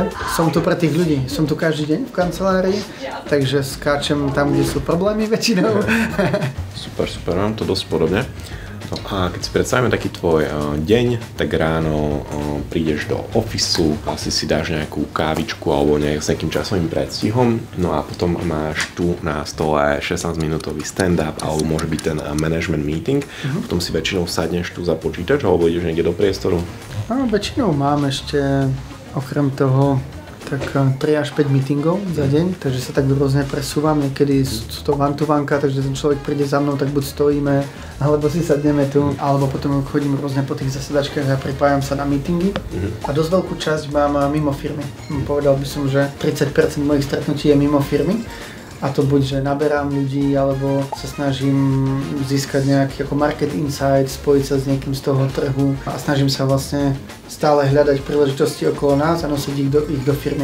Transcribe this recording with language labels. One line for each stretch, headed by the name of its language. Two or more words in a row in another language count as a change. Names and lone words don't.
Slovak: Som tu pre tých ľudí, som tu každý deň v kancelárii, takže skáčem tam, kde sú problémy väčšinou. Super, mám to dosť podobne. No a keď si predstavíme taký tvoj deň, tak ráno prídeš do ofisu, asi si dáš nejakú kávičku alebo s nejakým časovým predstihom, no a potom máš tu na stole 16-minútový stand-up alebo môže byť ten
English: management meeting,
Slovak: potom si väčšinou sadneš tu za počítač alebo ideš niekde do priestoru? No, väčšinou mám ešte okrem toho tak 3 až 5 meetingov za deň, takže sa tak rôzne presúvam, niekedy sú to one-to-one-ka, takže ten človek príde za mnou, tak buď stojíme, alebo si sadneme tu, alebo potom chodím rôzne po tých zasedačkách a pripájam sa na meetingy. A dosť veľkú časť mám mimo firmy. Povedal by som, že 30% mojich stretnutí je mimo firmy. A to buď, že naberám ľudí, alebo sa snažím získať nejaký ako
English: market insight,
Slovak: spojiť sa s niekým z toho trhu a snažím sa vlastne stále hľadať príležitosti okolo nás a nosiť ich do firmy.